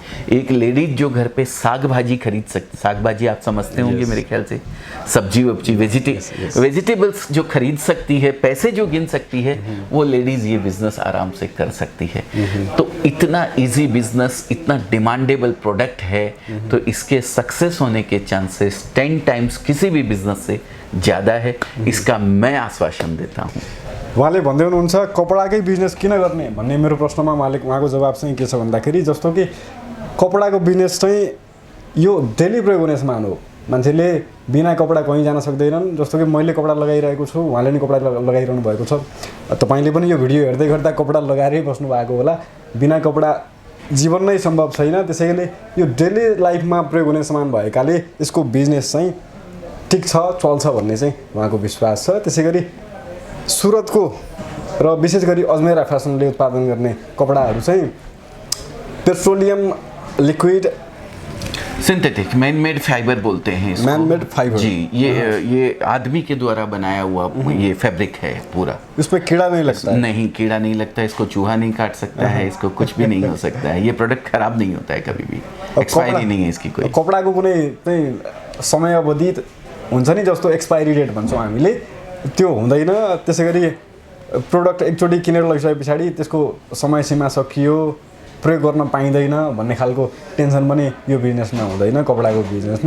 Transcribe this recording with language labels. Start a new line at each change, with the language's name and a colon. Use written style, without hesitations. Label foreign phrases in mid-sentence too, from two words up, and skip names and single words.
Hindi: एक लेडीज जो घर पे साग भाजी खरीद सकती, साग भाजी आप समझते होंगे मेरे ख्याल से, सब्जी वब्जी वेजिटेबल्स जो खरीद सकती है, पैसे जो गिन सकती है, वो लेडीज ये बिजनेस आराम से कर सकती है। तो इतना
English: easy business,
Hindi: इतना
English: demandable product
Hindi: है, तो इसके सक्सेस होने के चांसेस 10 टाइम्स किसी भी बिजनेस से ज़्यादा है। इसका मैं आश्वासन देता हूँ।
Nepali: उहाँले भन्दै हुनुहुन्छ कपडाकै बिजनेस किन गर्ने भन्ने मेरो प्रश्नमा उहाँको जवाब चाहिँ के छ भन्दाखेरि, जस्तो कि कपडाको बिजनेस चाहिँ यो डेली प्रयोग हुने सामान हो। मान्छेले बिना कपडा कहीँ जान सक्दैनन्। जस्तो कि मैले कपडा लगाइरहेको छु, उहाँले नि कपडा लगाइरहनु भएको छ, तपाईँले पनि यो भिडियो हेर्दै गर्दा कपडा लगाएरै बस्नु भएको होला। बिना कपडा जीवन नै सम्भव छैन। त्यसैले यो
English: daily lifeमा
Nepali: प्रयोग हुने सामान भएकाले यसको बिजनेस चाहिँ ठिक छ, चल्छ भन्ने चाहिँ उहाँको विश्वास छ। त्यसै गरी सुरतको र विशेष गरी अजमेरा फेसनले उत्पादन गर्ने कपडाहरू चाहिँ
English: petroleum liquid synthetic man made fiber
Hindi: बोलते हैं इसको।
English: man made fiber
Hindi: जी, ये आदमी के द्वारा बनाया हुआ ये फैब्रिक है पूरा। इसमें कीड़ा नहीं लगता है? नहीं, कीड़ा नहीं लगता, इसको चूहा नहीं काट सकता है, इसको कुछ भी नहीं हो सकता है। ये प्रोडक्ट खराब नहीं होता है कभी भी, एक्सपायरी नहीं है इसकी कोई।
Nepali: कपडाको कुनै चाहिँ समय अवधि हुन्छ नि, जस्तो
English: expiry date
Nepali: भन्छौँ हामीले, त्यो हुँदैन। त्यसै गरी प्रोडक्ट एकचोटि किनेर लगिसके पछाडि त्यसको समय सीमा सकियो, प्रयोग गर्न पाइँदैन भन्ने खालको टेन्सन पनि यो बिजनेसमा हुँदैन, कपडाको बिजनेसमा।